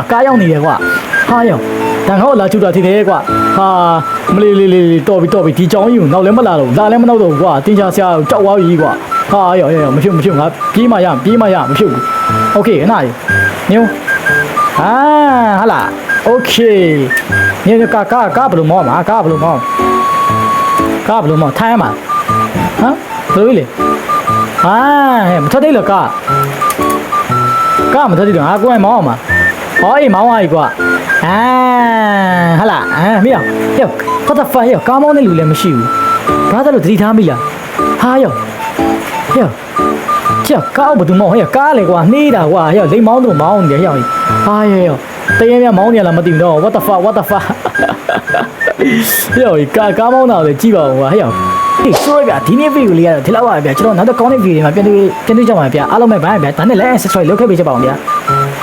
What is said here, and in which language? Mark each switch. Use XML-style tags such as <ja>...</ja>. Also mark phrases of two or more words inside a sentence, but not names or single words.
<my>ကားရောက်နေတယ်ကွာဟာယောတန်ခေါလာချူတာထီတယ်ကွာဟာမလေးတော်ပြီဒီကြောင်းကြီးကိုနောက်လည်းမလာတော့လာလည်းမနောက်တော့ကွာတင်ချာဆရာကြောက်သွားပြီကွာဟာယောမဖြစ်ငါပြေးမှရမဖြစ်ဘူးโอเคခဏလေးညိုဟာလားโอเคညကားဘယ်လိုမောမှာကားဘယ်လိုမော ထိုင်းမှာဟမ်ဘယ်လိုလဲမထသေးလို့ကားမထသေးတော့ငါကိုယ်မောင်းအောင်မှာဟောအေးမောင်းသွားပြီကွာဟာလားမင်းယော</my> <en>what the fuck</en> <my>ယောကားမောင်းတဲ့လူလည်းမရှိဘူးဘာသာလို့သတိထားမိလားဟာယော ကြောက်ကားဘယ်သူမောင်းကားလေကွာနှေးတာကွာယောလိမ်မောင်းသူမောင်းနေယောဟာယောတရေမြမောင်းနေလားမသိဘူးတော့</my> <en>what the fuck</en> <my>ယောကားမောင်းတာလေကြည့်ပါဦးကွာယောဒီဆိုရဗျဒီနေ့ဗီဒီယိုလေးကတော့ဒီလောက်ပါဗျကျွန်တော်နောက်တော့ကောင်းတဲ့ဗီဒီယိုမှာပြန်တွေ့ကြပါမယ်ဗျအားလုံးပဲဘိုင်းဗျဒါနဲ့လည်း subscribe လုပ်ခဲ့ပေးကြပါဦးဗျ</my>